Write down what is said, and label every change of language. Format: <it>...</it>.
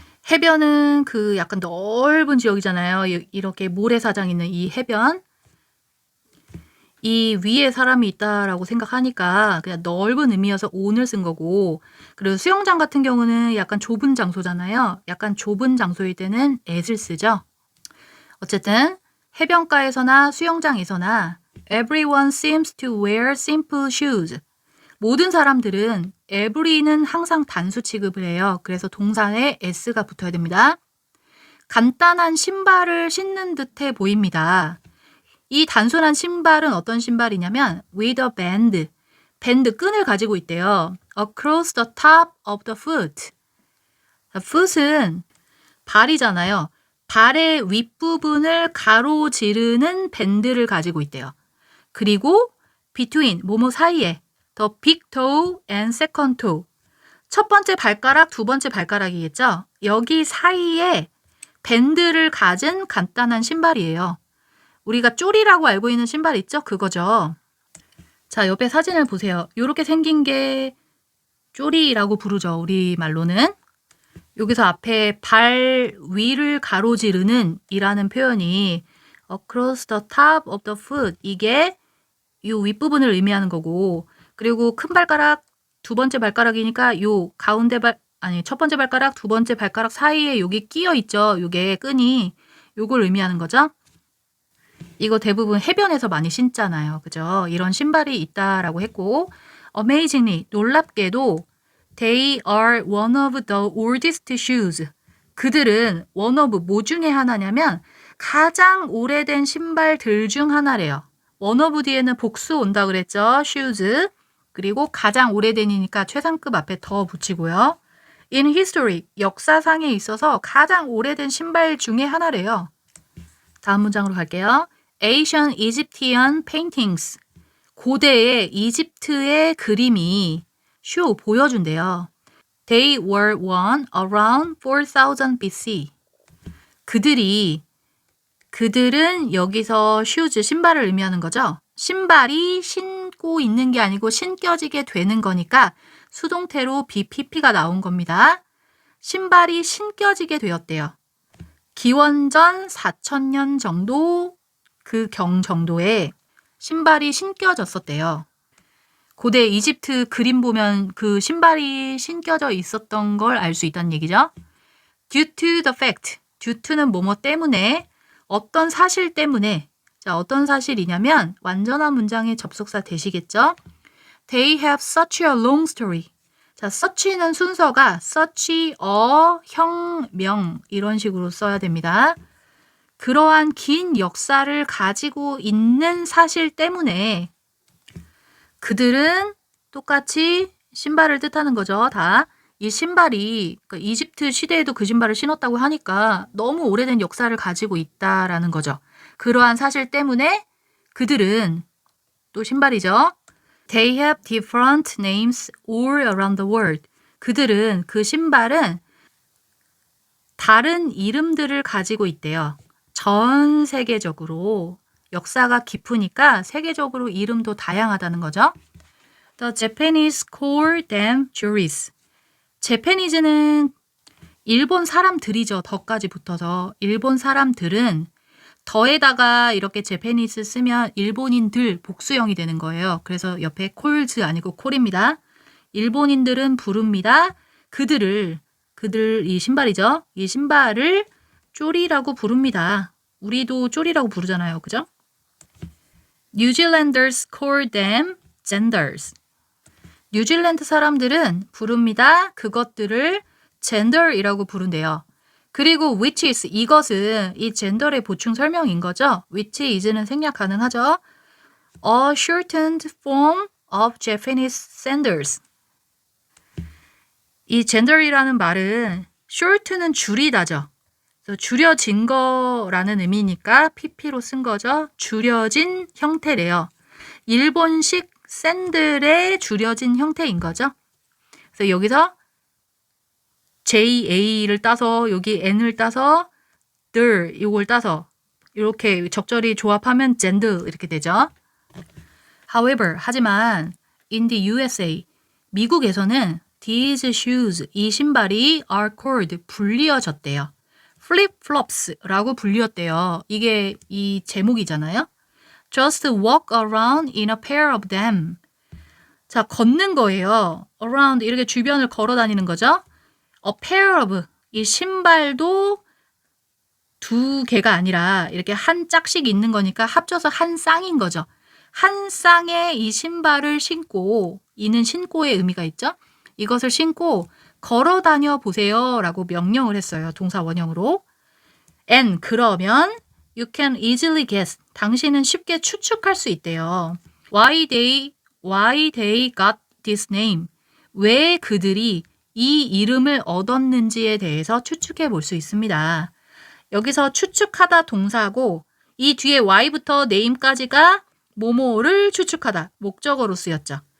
<ko>해변은 그 약간 넓은 지역이잖아요. 이렇게 모래사장 있는 이 해변. 이 위에 사람이 있다라고 생각하니까 그냥 넓은 의미여서 on을 쓴 거고, 그리고 수영장 같은 경우는 약간 좁은 장소잖아요. 약간 좁은 장소일 때는 at을 쓰죠. 어쨌든 해변가에서나 수영장에서나</ko> <en>everyone seems to wear simple shoes.</en> <ko>모든 사람들은 every는 항상 단수 취급을 해요. 그래서 동사에 s가 붙어야 됩니다. 간단한 신발을 신는 듯해 보입니다. 이 단순한 신발은 어떤 신발이냐면</ko> <en>with a band,</en> <ko>밴드 끈을 가지고 있대요.</ko> <en>across the top of the foot.</en> <ko>foot은 발이잖아요. 발의 윗부분을 가로지르는 밴드를 가지고 있대요. 그리고</ko> <en>between,</en> <ko>뭐뭐 사이에</ko> <en>the big toe and second toe.</en> <ko>첫 번째 발가락, 두 번째 발가락이겠죠? 여기 사이에 밴드를 가진 간단한 신발이에요. 우리가 쪼리라고 알고 있는 신발 있죠? 그거죠. 자, 옆에 사진을 보세요. 이렇게 생긴 게 쪼리라고 부르죠. 우리말로는. 여기서 앞에 발 위를 가로지르는 이라는 표현이</ko> <en>across the top of the foot.</en> <ko>이게 이 윗부분을 의미하는 거고, 그리고 큰 발가락, 두 번째 발가락이니까 요 가운데 첫 번째 발가락, 두 번째 발가락 사이에 여기 끼어 있죠. 요게 끈이, 요걸 의미하는 거죠. 이거 대부분 해변에서 많이 신잖아요. 그죠? 이런 신발이 있다라고 했고,</ko> <en>amazingly,</en> <ko>놀랍게도</ko> <en>they are one of the oldest shoes.</en> <ko>그들은 one of 뭐 중에 하나냐면 가장 오래된 신발들 중 하나래요. one of 뒤에는 복수 온다 그랬죠.</ko> <en>shoes.</en> <ko>그리고 가장 오래된이니까 최상급 앞에 더 붙이고요.</ko> <en>in history,</en> <ko>역사상에 있어서 가장 오래된 신발 중에 하나래요. 다음 문장으로 갈게요.</ko> <en>Ancient Egyptian paintings.</en> <ko>고대의 이집트의 그림이</ko> <en>show,</en> <ko>보여준대요.</ko> <en>They were worn around 4000 BC.</en> <ko>그들은 여기서 shoes, 신발을 의미하는 거죠. 신발이 신고 있는 게 아니고 신겨지게 되는 거니까 수동태로 BPP가 나온 겁니다. 신발이 신겨지게 되었대요. 기원전 4000년 정도 그 경 정도에 신발이 신겨졌었대요. 고대 이집트 그림 보면 그 신발이 신겨져 있었던 걸 알 수 있다는 얘기죠.</ko> <en>Due to the fact, due to는</en> <ko>뭐뭐 때문에, 어떤 사실 때문에. 자, 어떤 사실이냐면 완전한 문장의 접속사 되시겠죠.</ko> <en>They have such a long story.</en> <ko>자, such는 순서가 such a, 형, 명 이런 식으로 써야 됩니다. 그러한 긴 역사를 가지고 있는 사실 때문에 그들은 똑같이 신발을 뜻하는 거죠. 다. 이 신발이 그러니까 이집트 시대에도 그 신발을 신었다고 하니까 너무 오래된 역사를 가지고 있다라는 거죠. 그러한 사실 때문에 그들은 또 신발이죠.</ko> <en>They have different names all around the world.</en> <ko>그들은 그 신발은 다른 이름들을 가지고 있대요. 전 세계적으로 역사가 깊으니까 세계적으로 이름도 다양하다는 거죠.</ko> <en>The Japanese call them juris.</en> <ko>Japanese는 일본 사람들이죠. 더까지 붙어서. 일본 사람들은 더에다가 이렇게 Japanese 쓰면 일본인들 복수형이 되는 거예요. 그래서 옆에 calls 아니고 call입니다. 일본인들은 부릅니다. 그들 이 신발이죠. 이 신발을 쪼리라고 부릅니다. 우리도 쪼리라고 부르잖아요. 그죠?</ko> <en>New Zealanders call them genders.</en> <ko>뉴질랜드 사람들은 부릅니다. 그것들을 gender이라고 부른대요. 그리고 which is 이것은 이 gender의 보충 설명인 거죠. which is는 생략 가능하죠.</ko> <en>A shortened form of Japanese sandals.</en> <ko>이 gender이라는 말은 short는 줄이다죠. 그래서 줄여진 거라는 의미니까 pp로 쓴 거죠. 줄여진 형태래요. 일본식 샌들의 줄여진 형태인 거죠. 그래서 여기서 JA를 따서 여기 N을 따서 들 이걸 따서 이렇게 적절히 조합하면 gender 이렇게 되죠.</ko> <en>However,</en> <ko>하지만</ko> <en>in the USA,</en> <ko>미국에서는</ko> <en>these shoes,</en> <ko>이 신발이</ko> <en>are called,</en> <ko>불리어졌대요. flip-flops라고 불리었대요. 이게 이 제목이잖아요.</ko> <en>Just walk around in a pair of them.</en> <ko>자, 걷는 거예요. around 이렇게 주변을 걸어 다니는 거죠.</ko> <en>A pair of,</en> <ko>이 신발도 두 개가 아니라 이렇게 한 짝씩 있는 거니까 합쳐서 한 쌍인 거죠. 한 쌍의 이 신발을 신고, 이는 신고의 의미가 있죠. 이것을 신고 걸어 다녀 보세요 라고 명령을 했어요. 동사 원형으로.</ko> <en>And</en> <ko>그러면</ko> <en>you can easily guess.</en> <ko>당신은 쉽게 추측할 수 있대요.</ko> <en>Why they got this name.</en> <ko>왜 그들이 이 이름을 얻었는지에 대해서 추측해 볼 수 있습니다. 여기서 추측하다 동사고 이 뒤에 why부터 name까지가 뭐뭐를 추측하다 목적어로 쓰였죠.</ko>